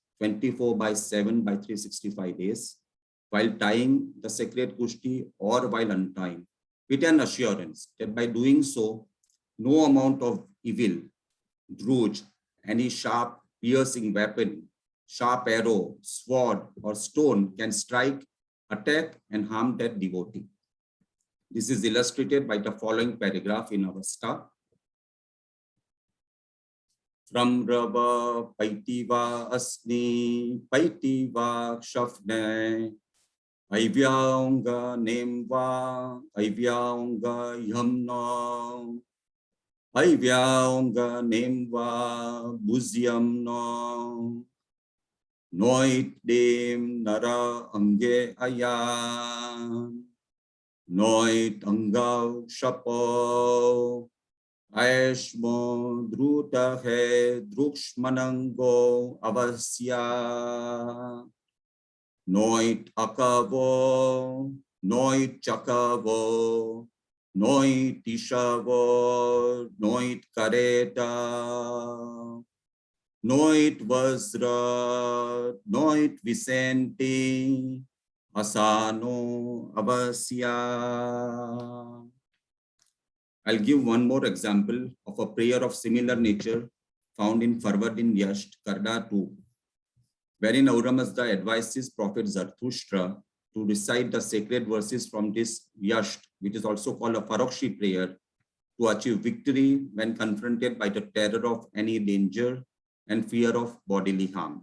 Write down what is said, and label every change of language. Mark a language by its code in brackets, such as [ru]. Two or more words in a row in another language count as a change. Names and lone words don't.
[en] 24/7 by 365 days, while tying the sacred kushti or while untying, with an assurance that by doing so, no amount of evil, druj, any sharp, piercing weapon, sharp arrow, sword, or stone can strike, attack, and harm that devotee. This is illustrated by the following paragraph in Avasta. [ae] From Rava Paitiva Asni Paitiva Kshafne Aivyaunga Nemva Aivyaunga Yamna Aivyaunga Nemva Buzyamna Noit Dem Nara Ange Ayan Noit Angav Shapo Aishmo Druta He Drukshmanango Avasya Noit Akavo Noit Chakavo Noit Ishavo Noit Kareta Noit Vazra Noit Vicente Asano Avasya. [en] I'll give one more example of a prayer of similar nature found in Farvardin Yash, Karda 2, wherein Rauramazda advises Prophet Zarathustra to recite the sacred verses from this Yash, which is also called a Farokshi prayer, to achieve victory when confronted by the terror of any danger and fear of bodily harm.